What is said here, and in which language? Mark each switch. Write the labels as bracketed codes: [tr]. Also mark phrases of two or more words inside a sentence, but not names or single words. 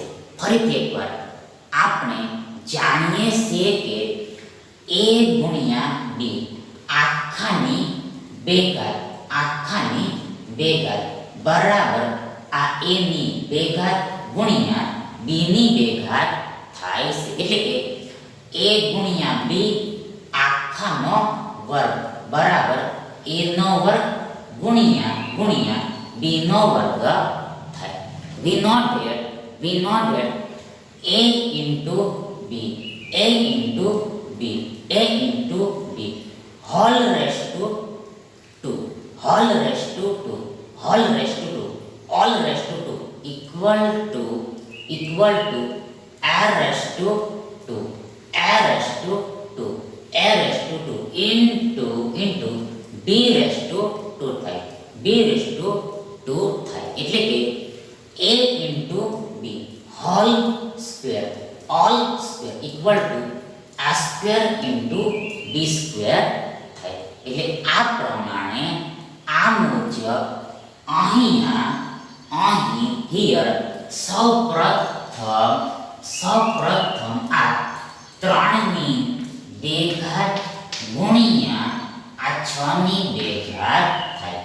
[gu] ફરીથી એકવાર આપણે જાણીએ છીએ કે a ગુણ્યા b આખાની 2 ઘાત બરાબર આ a ની 2 ઘાત ગુણ્યા b ની 2 ઘાત થાય છે. એટલે કે a ગુણ્યા b આખાનો વર્ગ બરાબર a નો વર્ગ ગુણ્યા b નો વર્ગ થાય. [en] we know that a into b whole raised to 2 equal to a raised to 2 into b raised to 2 થાય. [gu] એટલે કે [en] a into b whole square equal to a square into b square થાય. [gu] એટલે આ પ્રમાણે આ મુજબ here સૌપ્રથમ આ 3 ની 2 ઘાત ગુણ્યા આ 6 ની 2 ઘાત થાય.